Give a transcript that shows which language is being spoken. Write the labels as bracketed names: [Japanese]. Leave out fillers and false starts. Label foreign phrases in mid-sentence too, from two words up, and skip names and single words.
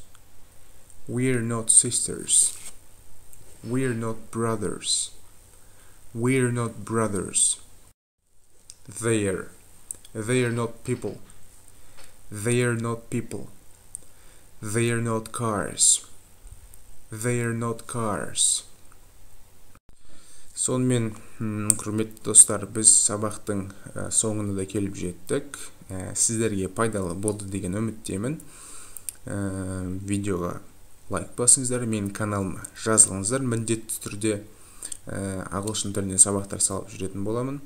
[English] We're not sisters. We're not brothers. We're not brothers. They're not people. They're not people. They're not cars. They're not cars. [Kazakh] Сонымен, құрметті достар, біз сабақтың соңына да келіп жеттік. Сіздерге пайдалы болды деген үміттемін. Видеоға лайк басыңыздар, менің каналыма жазылыңыздар. Міндетті түрде ағылшын тілінен сабақтар салып жүретін боламын.